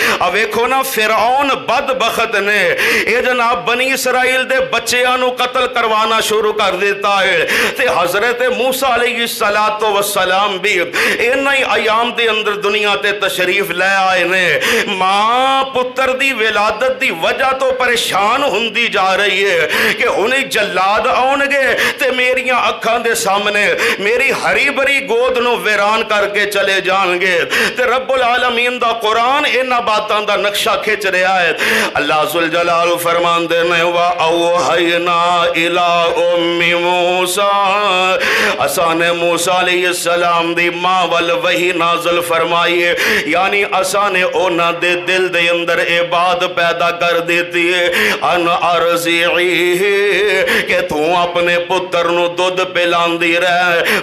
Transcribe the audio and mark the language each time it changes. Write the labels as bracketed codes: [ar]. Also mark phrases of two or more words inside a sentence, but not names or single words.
[pa] اب ویکھو نا فرعون بدبخت نے یہ جناب بنی اسرائیل دے بچیاں نوں قتل کروانا شروع کر دیتا ہے تے حضرت موسیٰ [ar] عليه الصلاة والسلام [pa] بھی انہاں ہی ایام دے اندر دنیا تے تشریف لے آئے نے. ماں پتر دی ولادت دی وجہ توں پریشان ہندی جا رہی ہے کہ ہنے جلاد آؤنگے تے میریاں اکھاں دے سامنے میری ہری بھری گود نوں ویران کرکے چلے جانگے. تے رب العالمین دا قرآن انہاں باتاں دا نقشہ کھچ رہا ہے. اللہ ذوالجلال فرماندے نے [ar] وأوحينا إلى أم موسى, [pa] اساں نے موسیٰ علیہ السلام دی ماں ول وحی نازل فرمائی ہے، یعنی اساں نے انہاں دے دل دے اندر اے بات پیدا کر دیتی ہے [ar] أن أرضعيه [pa] کہ توں اپنے پتر نوں دودھ پلاندی رہ.